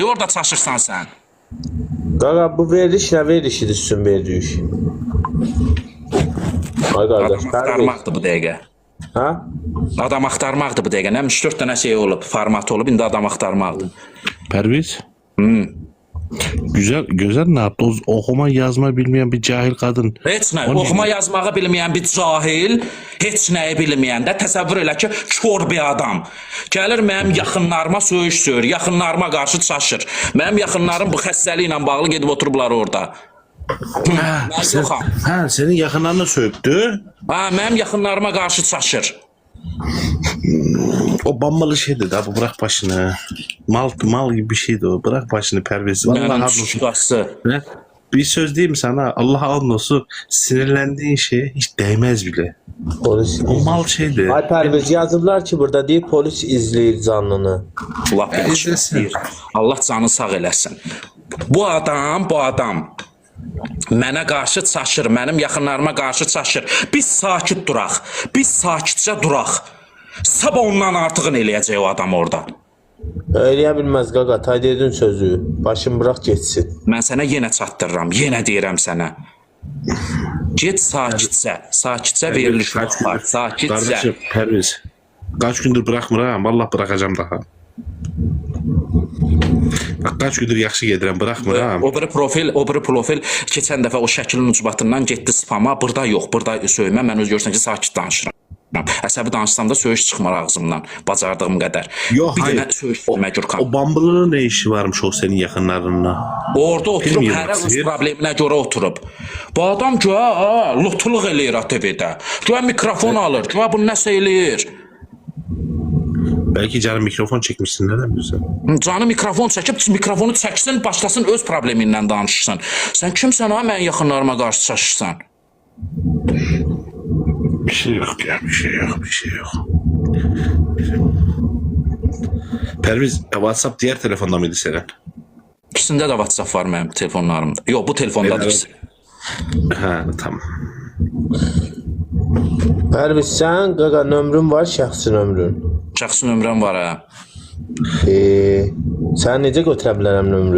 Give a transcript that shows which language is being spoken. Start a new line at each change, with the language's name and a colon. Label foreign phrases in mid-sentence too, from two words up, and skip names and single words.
Azerbaijani: Orada çaşırsan sən. Qaqa bu veriliş nə verilişidir sizin veriliş? Ay qardaş, Adam axtarmaqdır bu dəqiqə. Hə? Adam axtarmaqdır bu dəqiqə. Nə 3-4 dənə şey olub, format olub, indi adam axtarmaqdır. Perviz?
Turkish: Güzel ne yaptı? O okuma yazma bilmeyen bir cahil kadın.
Azerbaijani: Heç nə, oxuma yazmağı bilməyən bir cahil, heç nəyi bilməyən də təsəvvür elə ki, kör bir adam. Gəlir mənim yaxınlarıma söyüş söyür, yaxınlarıma qarşı çaşır. Mənim yaxınlarım bu xəstəliklə bağlı gedib oturublar orada.
Turkish: Senin yakınlarına söktü.
Azerbaijani: Mənim yaxınlarıma qarşı çaşır.
Turkish: O bambalı şeydi da, bu bırak başını. Mal gibi bir şeydi o. Bırak başını Perviz. Mənim şükası. Bir söz diyeyim sana. Allah'a olsun, sinirlendiğin şeye hiç değmez bile. Polis. O mal şeydi.
Azerbaijani: Ay Perviz yazıblar ki burada deyir polis izləyir canlını. Lap yaxşı deyir. Allah canı sağ eləsin. Bu adam mənə qarşı çaşır, mənim yaxınlarıma qarşı çaşır. Biz sakit duraq, biz sakitcə duraq. Sabah ondan artığını eləyəcək o adam orada. Eləyə bilməz qaqa, Taydedin sözü.
Turkish: Başını bırak geçsin.
Azerbaijani: Mən sənə yenə çatdırıram, yenə deyirəm sənə. Get sakitcə veriliş var, sakitcə.
Turkish: Kardeşim Perviz, kaç gündür bırakmıram, vallahi bırakacağım daha. Bak kaç gündür
Azerbaijani: yaxşı gedirəm,
Turkish: bırakmıram.
Azerbaijani: O biri profil keçən dəfə o şəklin ucbatından getdi spama. Burada yox, burada söymə. Mən öz görürsən ki, sakit danışıram. Əsəbi danışsam da söyüş çıxmır ağzımdan, bacardığım qədər. Yox, bir
Turkish: hayır.
Azerbaijani: dənə söyüş Gürkan.
Turkish: O bambılının ne işi varmış o senin yakınlarına?
Azerbaijani: Orada oturub,
Turkish: Bilmiyorum,
Azerbaijani: hərə öz
Turkish: seyir.
Azerbaijani: probleminə görə oturub. Bu adam güya lotuluq eləyir ATV-də. Güya mikrofon alır, güya bunu nəsə eləyir.
Turkish: Belki canım mikrofon çekmişsin, neden bilirsən?
Azerbaijani: Canı mikrofon çəkib, mikrofonu çəksin, başlasın öz problemindən danışsın. Sən kimsən ha, mən yaxınlarıma qarşı çaşırsan?
Turkish: Bir şey yok ya, bir şey yok, bir şey yok. Perviz, WhatsApp diğer telefonda mıydı senin?
Azerbaijani: İkisində də WhatsApp var mənim telefonlarımda. Yox, bu telefondadır
Turkish: Evet.
Azerbaijani: ikisi.
Turkish: Ha, tamam.
Azerbaijani: Pərviz, sən qaqa nömrün var, şəxsi nömrün. Şəxsi nömrəm var hə. Sən necə götürə bilərəm nömrü?